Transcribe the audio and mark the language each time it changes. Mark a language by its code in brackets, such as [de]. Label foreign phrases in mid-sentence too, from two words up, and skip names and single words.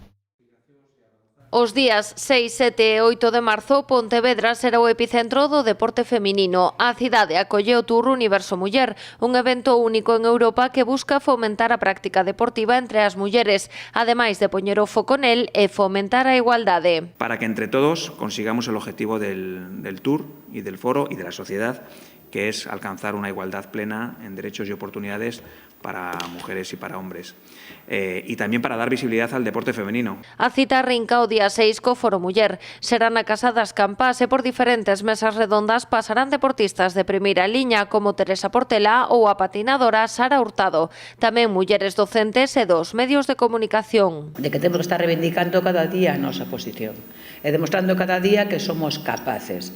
[gl] Os días 6, 7 e 8 de marzo, Pontevedra será o epicentro do deporte feminino. A cidade acolle o Tour Universo Muller, un evento único en Europa que busca fomentar a práctica deportiva entre as mulleres, ademais de poñer o foco nel e fomentar a igualdade. [es] Para que entre todos consigamos el objetivo del Tour y del foro y de la sociedad, que es alcanzar una igualdad plena en derechos y oportunidades para mujeres y para hombres. Y también para dar visibilidad al deporte femenino. [gl] A cita arrinca o día 6 co Foro Muller. Será na Casa das Campas e por diferentes mesas redondas pasarán deportistas de primeira liña como Teresa Portela ou a patinadora Sara Hurtado. Tamén mulleres docentes e dos medios de comunicación. De que temos que estar reivindicando cada día a nosa posición e demostrando cada día que somos capaces.